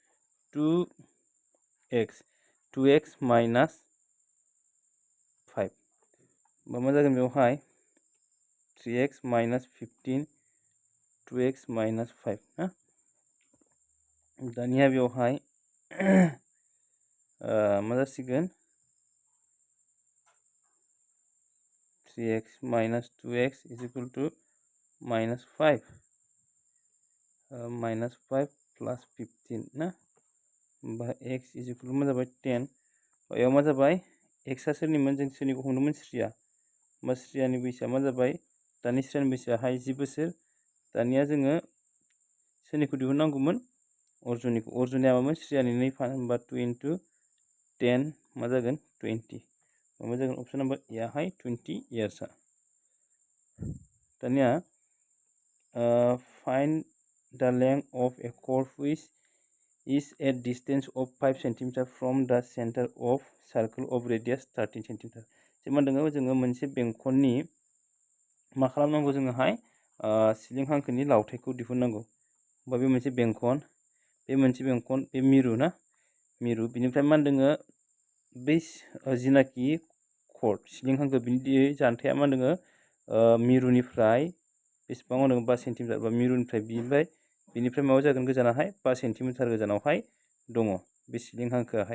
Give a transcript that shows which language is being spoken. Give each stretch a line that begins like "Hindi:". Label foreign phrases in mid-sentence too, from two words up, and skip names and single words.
Bodo: 2x माइनास 5 होमबा मा जागोन बेवहाय 3x माइनास 15 2x माइनास 5 ना। दानिया बेवहाय मा जासिगोन 3x माइनास 2x
English: is equal to minus 5 plus 15
Bodo: ना। होमबा x
English: is equal to
Bodo: मा जाबाय 10। बेयाव मा जाबाय x आ सोरनिमोन जों सोरनिखौ हमदोंमोन श्रिया। होमबा श्रियानि बैसोआ मा जाबाय दानि श्रियानि बैसोआहाय 10 बोसोर। दानिया जोङो सोरनिखौ दिहुननांगौमोन अर्जुननिखौ। अर्जुननिया मामोन श्रियानि 2 फान होमबा 2 into 10 मा जागोन 20। मा जागोन
English: option number
Bodo: एआहाय 20 इयार्सआ।
English: दानिया find the length of a curve which is at distance of 5 cm from the center of circle of radius 13 cm।
Bodo: जे मा होनदों जोङो मोनसे बेंखननि मा खालामनांगौ जोङोहाय सिलिं हांखोनि लावथायखौ दिहुननांगौ। होमबा बे मोनसे बेंखन बे मिरु ना मिरु बिनिफ्राय मा होनदों बै जिनाखि कर्ड सिलिं हांखो बिनि जानथाया मा होनदों मिरुनिफ्राय बेसेबां होनदों 5 सेन्टिमिटार बा मिरुनिफ्राय बिनिफ्राय माबा जागोन गोजानाहाय 5 सेन्टिमिटार गोजानावहाय दङ बे सिलिं हांखोआहाय।